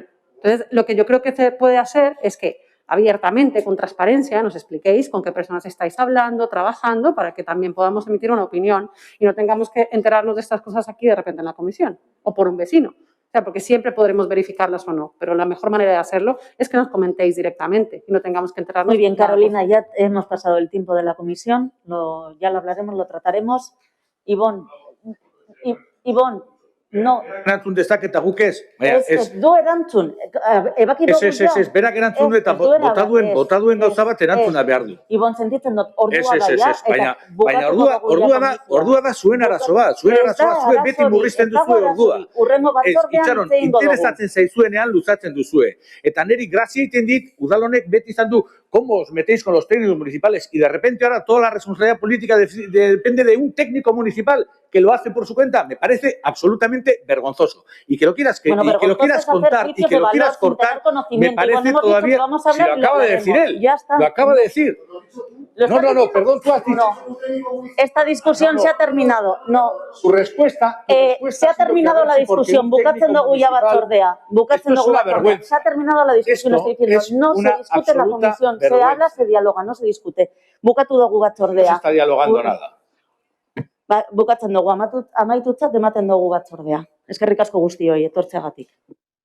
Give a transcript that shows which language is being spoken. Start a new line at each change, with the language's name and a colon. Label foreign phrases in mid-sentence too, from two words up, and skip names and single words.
Spanish: Entonces, lo que yo creo que se puede hacer es que abiertamente, con transparencia, nos expliquéis con qué personas estáis hablando, trabajando, para que también podamos emitir una opinión y no tengamos que enterarnos de estas cosas aquí de repente en la comisión o por un vecino. O sea, porque siempre podremos verificarlas o no, pero la mejor manera de hacerlo es que nos comentéis directamente y no tengamos que enterarnos. Muy bien, Carolina, ya hemos pasado el tiempo de la comisión, ya lo hablaremos, lo trataremos. Ivonne, no.
Basque: Erantzun dezaketa guk ez. Ez du erantzun. Ebaki dugu ja. Ez, berak erantzun eta bota duen gauza bat erantzuna behar du. Ivonne, sentitzen dut, ordua da ja. Baina ordua da zuen arazoa. Zuen arazoa, zuen beti murrizten duzue ordua. Urrengo batzordean zein dugu. Interesatzen zaizuenean luzatzen duzue. Eta neri grazia egiten dit, udalonek beti izan du,
Spanish: ¿cómo os metéis con los técnicos municipales? Y de repente ahora toda la responsabilidad política depende de un técnico municipal que lo hace por su cuenta. Me parece absolutamente vergonzoso. Y que lo quieras contar y que lo quieras cortar, me parece todavía... Si lo acaba de decir él, lo acaba de decir. No, perdón, tú has dicho... Esta discusión se ha terminado. No. Su respuesta... Se ha terminado la discusión.
Basque: Bukatzen dugu ya batzordea.
Spanish: Esto es una vergüenza. Se ha terminado la discusión, estoy diciendo. No se discute en la comisión. Se habla, se dialoga, no se discute.
Basque: Bukatu dugu batzordea.
Spanish: No se está dialogando nada.
Basque: Bukatzen dugu, amaitutzat ematen dugu batzordea. Eskerrik asko guztioi, etortzeagatik.